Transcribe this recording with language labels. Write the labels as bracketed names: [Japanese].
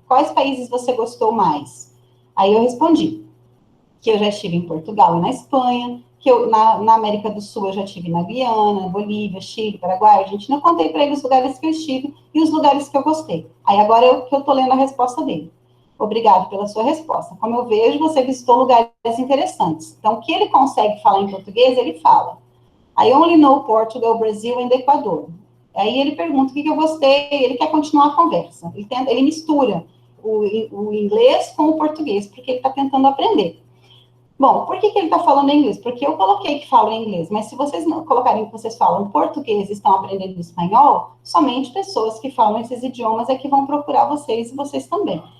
[Portuguese] Quais países você gostou mais? Aí eu respondi que eu já estive em Portugal e na Espanha, que eu, na América do Sul eu já estive na Guiana, Bolívia, Chile, Paraguai, Argentina. Eu contei para ele os lugares que eu estive e os lugares que eu gostei. Aí agora que eu estou lendo a resposta dele. Obrigado pela sua resposta. Como eu vejo, você visitou lugares interessantes. Então, o que ele consegue falar em português, ele fala. [English] I only know Portugal, Brazil and Equador. [Portuguese] Aí ele pergunta o que eu gostei, ele quer continuar a conversa. Ele mistura o inglês com o português, porque ele está tentando aprender. Bom, por que ele está falando inglês? Porque eu coloquei que falo inglês, mas se vocês não colocarem que vocês falam português e estão aprendendo espanhol, somente pessoas que falam esses idiomas é que vão procurar vocês e vocês também.